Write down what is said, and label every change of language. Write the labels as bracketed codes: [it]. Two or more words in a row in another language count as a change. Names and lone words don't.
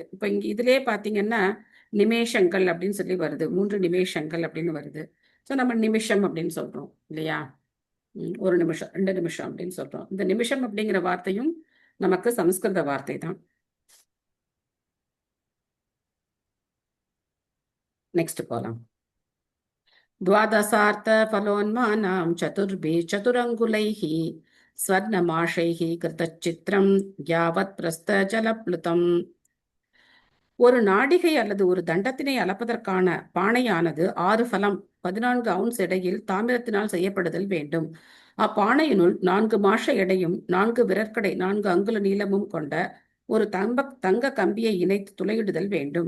[ta] இப்ப இங்க இதுலயே பாத்தீங்கன்னா நிமேஷங்கள் அப்படின்னு சொல்லி வருது, 3 நிமேஷங்கள் அப்படின்னு வருது. ஸோ நம்ம நிமிஷம் அப்படின்னு சொல்றோம் இல்லையா, 1 நிமிஷம் 2 நிமிஷம் அப்படின்னு சொல்றோம். இந்த நிமிஷம் அப்படிங்கிற வார்த்தையும் நமக்கு சமஸ்கிருத வார்த்தை தான். நெக்ஸ்ட் போலாம். [sa] द्वादशार्थ फलोन्मानां चतुर्भिः चतुरङ्गुलैः स्वर्णमाशैः कृतचित्रं यावत् प्रस्थजलप्लुतम्. [ta] ஒரு நாடிகை அல்லது ஒரு தண்டத்தினை அளப்பதற்கான பானையானது 6 ஃபலம் 14 அவுன்ஸ் எடையில் தாமிரத்தினால் செய்யப்படுதல் வேண்டும். அப்பானையினுள் 4 மாஷ எடையும் 4 விரற்கடை 4 அங்குல நீளமும் கொண்ட ஒரு தங்க கம்பியை இணைத்து துளையிடுதல் வேண்டும்.